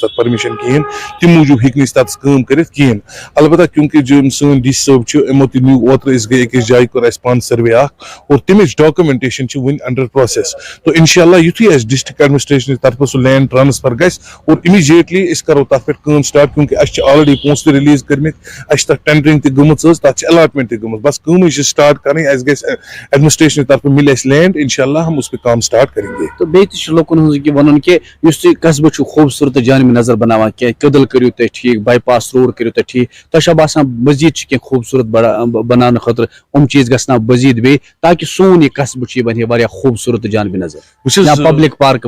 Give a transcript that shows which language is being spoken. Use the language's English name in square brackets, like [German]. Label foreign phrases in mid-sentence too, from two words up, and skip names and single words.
[Kashmiri] تتھ پرمِشن کِہینۍ تمہِ موٗجوٗب ہیٚکہِ نہٕ أسۍ تتس کٲم کٔرِتھ کِہینۍ البتہ کیونکہ یِم سٲنۍ ڈی سی صٲب چھِ یِمو تہِ نیوٗ اوترٕ أسۍ گٔے أکِس جایہِ کوٚر اَسہِ پانہٕ سٔروے اکھ اور تمِچ ڈاکومنٹیشن چھِ وُنہِ [English] under process [Kashmiri] تو انشاءاللہ یُتھُے اَسہِ [English] district administration [Kashmiri] طرفہٕ سُہ [English] land transfer [Kashmiri] گژھِ اور امیڈیٹلی أسۍ کرو تتھ پٮ۪ٹھ کٲم سٹارٹ کیونکہ اَسہِ چھِ آلریڈی پونٛسہٕ تہِ رِلیٖز کٔرمٕتۍ اَسہِ چھِ تتھ ٹینڈرنگ تہِ گٔمٕژ حظ تتھ چھِ الاٹمنٹ تہِ گٔمٕژ بس کٲمٕے چھِ سٹارٹ کرٕنۍ اَسہِ گژھِ ایڈمنسٹریشن طرفہٕ مِلہِ اَسہِ لینڈ انشاءاللہ [Urdu] ہم اس پہ کام سٹارٹ کریں گے [Kashmiri] تہٕ بیٚیہِ تہِ چھُ لُکن ہٕنٛز یہِ وَنُن کہِ یُس تُہۍ قصبہٕ چھُو خوٗبصوٗرت جانبہِ نظر بناوان کینٛہہ کٔدٕل کٔرِو تُہۍ ٹھیٖک [English] bypass road [Kashmiri] کٔرِو تُہۍ ٹھیٖک تۄہہِ چھا باسان مٔزیٖد چھِ کینٛہہ خوٗبصوٗرت بناونہٕ خٲطرٕ یِم چیٖز گژھن مٔزیٖد بیٚیہِ تاکہِ سون یہِ قصبہٕ چھُ یہِ بنہِ ہے واریاہ خوٗبصوٗرت جانبہِ نظر یا [English] public park